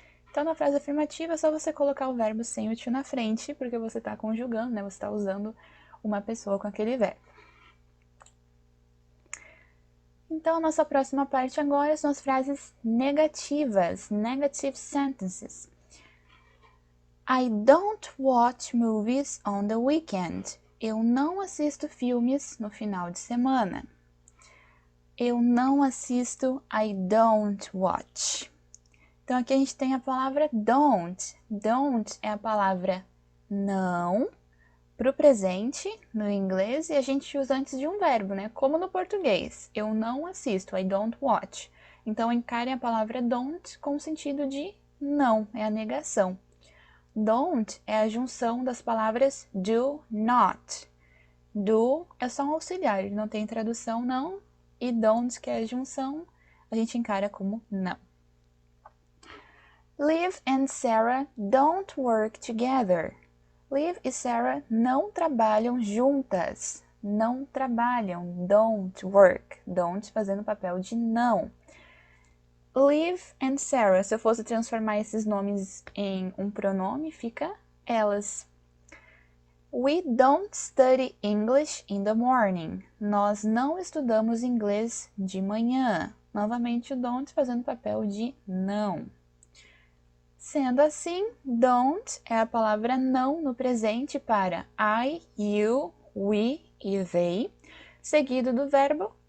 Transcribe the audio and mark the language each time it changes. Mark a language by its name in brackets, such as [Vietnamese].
[Portuguese] Então, na frase afirmativa, é só você colocar o verbo sem o to na frente, porque você está conjugando, né? Você está usando uma pessoa com aquele verbo. Então, a nossa próxima parte agora são as frases negativas, [English] negative sentences. I don't watch movies on the weekend. [Portuguese] Eu não assisto filmes no final de semana. Eu não assisto, [English] I don't watch. [Portuguese] Então aqui a gente tem a palavra don't. Don't é a palavra não para o presente no inglês e a gente usa antes de um verbo, né? Como no português. Eu não assisto, [English] I don't watch. [Portuguese] Então encarem a palavra don't com o sentido de não, é a negação. Don't é a junção das palavras do, not. Do é só um auxiliar, ele não tem tradução não, e don't, que é a junção, a gente encara como não. [English] Liv and Sarah don't work together. [Portuguese] Liv e Sarah não trabalham juntas. Não trabalham, [English] don't work. [Portuguese] Don't fazendo o papel de não. Liv and Sarah, se eu fosse transformar esses nomes em um pronome, fica elas. [English] We don't study English in the morning. [Portuguese] Nós não estudamos inglês de manhã. Novamente o don't fazendo papel de não. Sendo assim, don't é a palavra não no presente para I, you, we e they, seguido do verbo